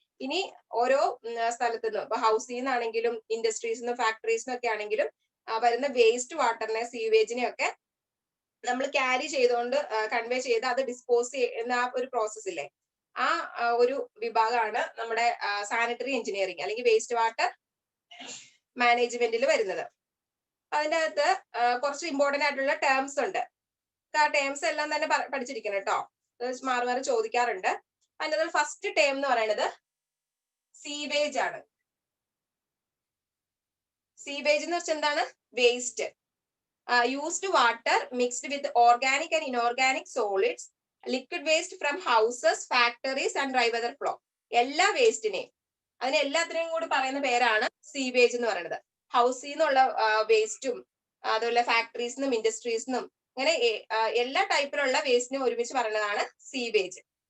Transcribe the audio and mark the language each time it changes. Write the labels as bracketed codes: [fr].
[ml] ഇനി ഓരോ സ്ഥലത്തു നിന്നും, ഇപ്പൊ ഹൗസിൽ നിന്നാണെങ്കിലും ഇൻഡസ്ട്രീസ് നിന്നും ഫാക്ടറീസ് നിന്നൊക്കെ ആണെങ്കിലും വരുന്ന വേസ്റ്റ് വാട്ടറിനെ, സീവേജിനെ ഒക്കെ നമ്മൾ ക്യാരി ചെയ്തുകൊണ്ട് കൺവേ ചെയ്ത് അത് ഡിസ്പോസ് ചെയ്യുന്ന ആ ഒരു പ്രോസസ് ഇല്ലേ, ആ ഒരു വിഭാഗമാണ് നമ്മുടെ സാനിറ്ററി എഞ്ചിനീയറിംഗ് അല്ലെങ്കിൽ വേസ്റ്റ് വാട്ടർ മാനേജ്മെന്റിൽ വരുന്നത്. അതിൻ്റെ അകത്ത് കുറച്ച് ഇമ്പോർട്ടന്റ് ആയിട്ടുള്ള ടേംസ് ഉണ്ട്. ആ ടേംസ് എല്ലാം തന്നെ പഠിച്ചിരിക്കണം കേട്ടോ. മാറി മാറി ചോദിക്കാറുണ്ട്. അതിൻ്റെ ഫസ്റ്റ് ടേം എന്ന് പറയുന്നത് സീവേജ് ആണ്. സീവേജ് എന്ന് വെച്ചാൽ എന്താണ്? Waste. [en] Used water mixed with organic and inorganic solids, liquid waste from houses, factories and dry weather flow. [ml] എല്ലാ വേസ്റ്റിനെയും, അതിനെ എല്ലാത്തിനെയും കൂടി പറയുന്ന പേരാണ് സീവേജ് എന്ന് പറയുന്നത്. ഹൗസിൽ നിന്നുള്ള വേസ്റ്റും അതുപോലെ ഫാക്ടറീസിനും ഇൻഡസ്ട്രീസിനും അങ്ങനെ എല്ലാ ടൈപ്പിലുള്ള വേസ്റ്റിനും ഒരുമിച്ച് പറയുന്നതാണ് സീവേജ്.